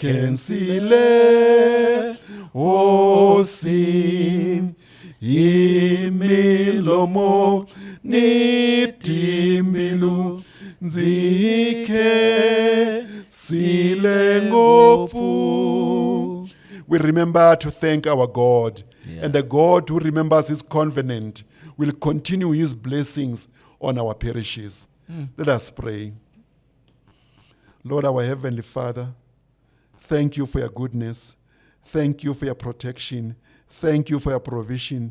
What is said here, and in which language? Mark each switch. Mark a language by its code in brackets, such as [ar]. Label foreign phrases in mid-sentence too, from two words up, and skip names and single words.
[ts] khensile hosi hi milomo ni timbilu ndzi khensile ngopfu. [en] We remember to thank our God, and the God who remembers his covenant will continue his blessings on our parishes. Let us pray. Lord, our Heavenly Father, thank you for your goodness. Thank you for your protection. Thank you for your provision.